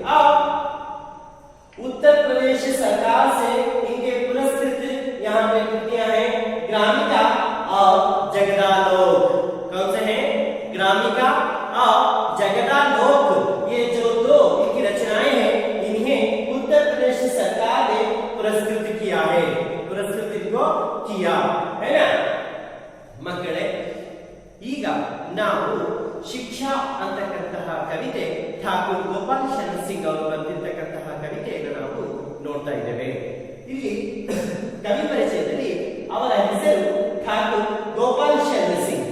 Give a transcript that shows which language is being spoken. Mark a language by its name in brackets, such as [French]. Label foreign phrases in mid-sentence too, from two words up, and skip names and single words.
[Hindi] अब उत्तर प्रदेश सरकार से इनके पुरस्कृत यहाँ पे कृतियां हैं ग्रामिका और जगदालोक। कौन से हैं? ग्रामिका और जगदालोक। ये जो दो इनकी रचनाएं हैं इन्हें उत्तर प्रदेश सरकार ने पुरस्कृत किया है। पुरस्कृत इनको किया है ना ಮಕ್ಕಳೇ। [Kannada] ಈಗ ನಾವು ಶಿಕ್ಷಾ ಅಂತಕ್ಕಂತಹ ಕವಿತೆ ಠಾಕೂರ್ ಗೋಪಾಲ್ ಶರಣ್ ಸಿಂಗ್ ಅವರು ಬರೆದಿರ್ತಕ್ಕಂತಹ ಕವಿತೆಯನ್ನು ನಾವು ನೋಡ್ತಾ ಇದ್ದೇವೆ। ಇಲ್ಲಿ ಕವಿ ಪರಿಚಯದಲ್ಲಿ ಅವರ ಹೆಸರು ಠಾಕೂರ್ ಗೋಪಾಲ್ ಶರಣ್ ಸಿಂಗ್।